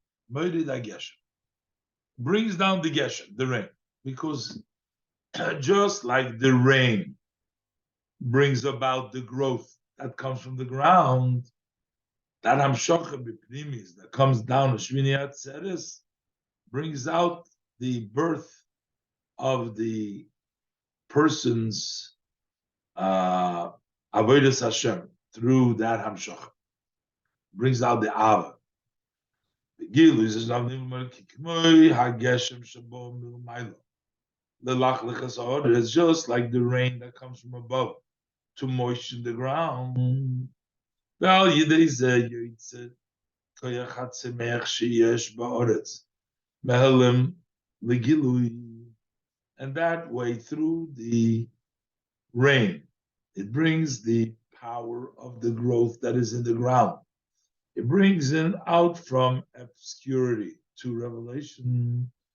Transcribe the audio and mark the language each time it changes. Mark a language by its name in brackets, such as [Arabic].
[Hebrew] Moirid hageshem [English] brings down the geshem, the rain, because just like the rain brings about the growth that comes from the ground, that [Hebrew] hamshocha b'pnimis [English] that comes down to Shmini Atzeres brings out the birth of the person's avodas Hashem through that hamshocha. Brings out the ava. The gilu is it's just like the rain that comes from above to moisten the ground. [Hebrew] ועל ידי זה יוצא כוח הצמח שיש בארץ, מהלם לגילוי. [English] And that way, through the rain, it brings the power of the growth that is in the ground. It brings it out from obscurity to revelation.